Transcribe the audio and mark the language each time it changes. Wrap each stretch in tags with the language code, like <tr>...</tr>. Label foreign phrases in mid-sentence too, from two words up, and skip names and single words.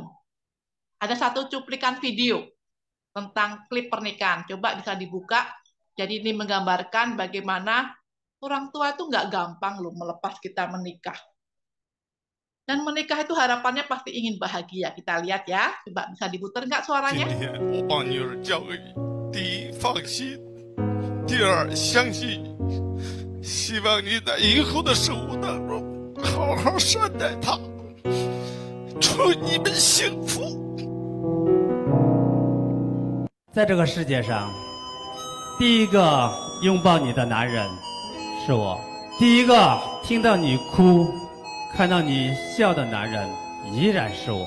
<id>Ada satu cuplikan video tentang klip pernikahan. Coba bisa dibuka. Jadi ini menggambarkan bagaimana orang tua itu nggak gampang loh melepas kita menikah. Dan menikah itu harapannya pasti ingin bahagia. Kita lihat ya. Coba bisa diputar nggak suaranya?</id> <zh>今天我帮女儿教育，第一放心，第二相信你，希望你在以后的生活当中好好善待她，祝你们幸福。在这个世界上，第一个拥抱你的男人是我，第一个听到你哭、看到你笑的男人依然是我。</zh>